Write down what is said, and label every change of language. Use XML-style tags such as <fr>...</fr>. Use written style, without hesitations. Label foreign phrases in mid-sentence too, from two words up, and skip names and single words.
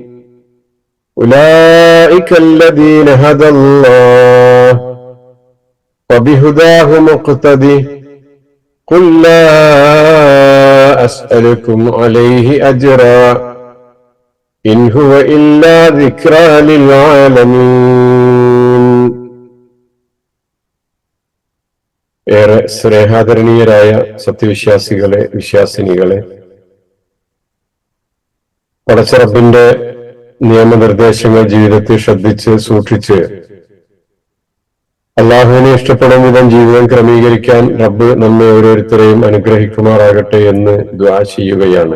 <ar>أولئك الذين هدى الله وبهداه مقتدي قل لا أسألكم عليه أجرا إن هو إلا ذكرى للعالمين.</ar> <ml>ഏറെ സ്നേഹാദരണീയരായ സത്യവിശ്വാസികളെ, വിശ്വാസിനികളെ, പടച്ചറബിന്റെ നിയമനിർദ്ദേശങ്ങൾ ജീവിതത്തിൽ ശ്രദ്ധിച്ച് സൂക്ഷിച്ച് അള്ളാഹുവിനെ ഇഷ്ടപ്പെടുന്ന വിധം ജീവിതം ക്രമീകരിക്കാൻ റബ്ബ് നമ്മെ ഓരോരുത്തരെയും അനുഗ്രഹിക്കുമാറാകട്ടെ എന്ന് ദുആ ചെയ്യുകയാണ്.</ml>